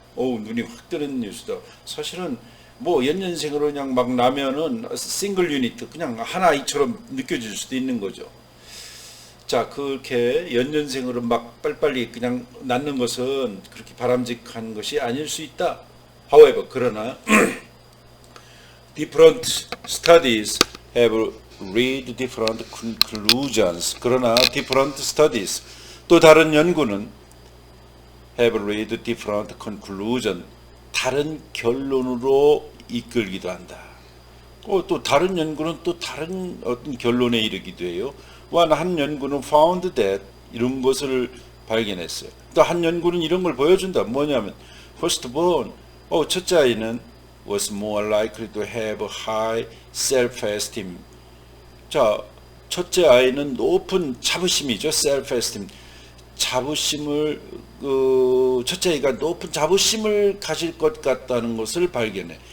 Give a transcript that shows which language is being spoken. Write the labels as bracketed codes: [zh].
[ko] 눈이 확 뜨는 뉴스다. 사실은 연년생으로 그냥 막 나면은 싱글 유닛 그냥 하나이처럼 느껴질 수도 있는 거죠. 자, 그렇게 연년생으로 막 빨리빨리 그냥 낳는 것은 그렇게 바람직한 것이 아닐 수 있다. [en] However, [ko] 그러나 [en] different studies have reached different conclusions. 그러나 different studies, 또 다른 연구는 have reached different conclusion. [ko] 다른 결론으로 이끌기도 한다. 또 다른 연구는 또 다른 어떤 결론에 이르기도 해요. 한 연구는 [en] found that [ko] 이런 것을 발견했어요. 또 한 연구는 이런 걸 보여준다. 뭐냐면 [en] firstborn, [ko] 첫째 아이는 [en] was more likely to have high self-esteem. [ko] 자, 첫째 아이는 높은 자부심이죠. [en] self-esteem. [ko] 자부심을 첫째 아이가 높은 자부심을 가질 것 같다는 것을 발견해.